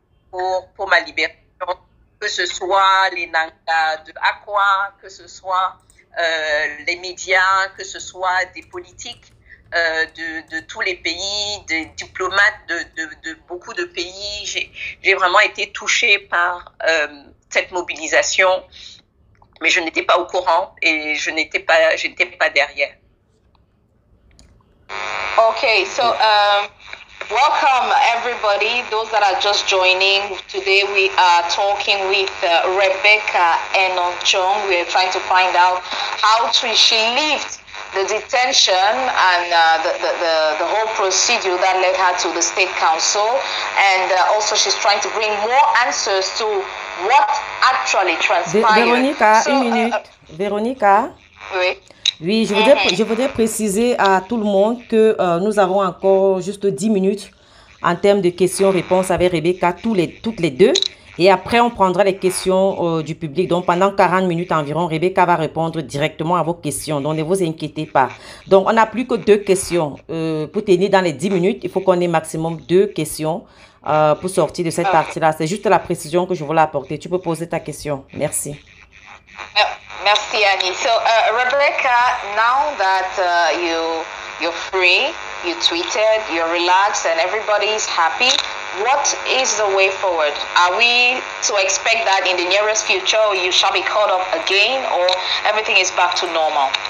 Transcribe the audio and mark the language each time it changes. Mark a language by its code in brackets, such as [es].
[fr] pour ma libération, que ce soit les Nangas de Aqua, que ce soit les médias, que ce soit des politiques de tous les pays, des diplomates de beaucoup de pays. J'ai vraiment été touchée par cette mobilisation, mais je n'étais pas au courant et je n'étais pas derrière. [en] Okay, so welcome everybody, those that are just joining. Today we are talking with Rebecca Enonchong. We are trying to find out how she lived the detention and the whole procedure that led her to the State Council, and also she's trying to bring more answers to what actually transpired. [fr] Véronica, une minute. Véronica. Oui. Oui, je voudrais préciser à tout le monde que nous avons encore juste 10 minutes en termes de questions-réponses avec Rebecca, toutes les deux. Et après, on prendra les questions du public. Donc, pendant 40 minutes environ, Rebecca va répondre directement à vos questions. Donc, ne vous inquiétez pas. Donc, on n'a plus que 2 questions. Pour tenir dans les 10 minutes, il faut qu'on ait maximum 2 questions pour sortir de cette partie-là. C'est juste la précision que je voulais apporter. Tu peux poser ta question. Merci. Merci, Annie. [en] So, Rebecca, now that you're free, you tweeted, you're relaxed, and everybody's happy, what is the way forward? Are we to expect that in the nearest future you shall be caught up again, or everything is back to normal?